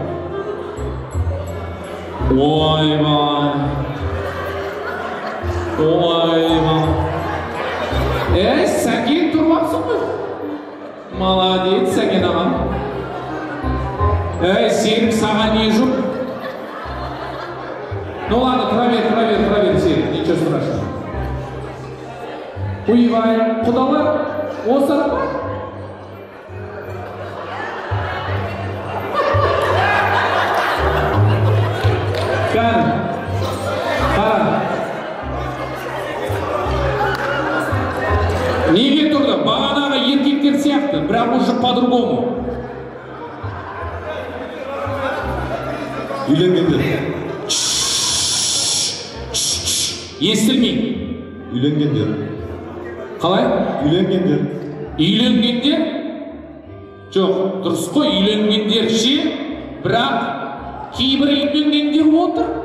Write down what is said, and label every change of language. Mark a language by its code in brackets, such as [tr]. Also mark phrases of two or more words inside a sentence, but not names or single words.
[kk] Ойбай! Сәкен тұрмапсың ғой? Молодец, Сәкен ағам. Серік, саған не жоқ? [ru] Ну ладно, проверь, Серік, ничего страшного. [kk] Ойбай, құдалар, осы ма? Қара. Неге тұрды? Бағанағы еркектер сияқты, бірақ [ru] уже по-другому. [kk] Үйленгендер. Естілмей. Үйленгендер. Қалай? Үйленгендер. Үйленгендер? Жоқ, дұрыс қой, үйленгендер ше, бірақ кейбір үйленгендер отыр.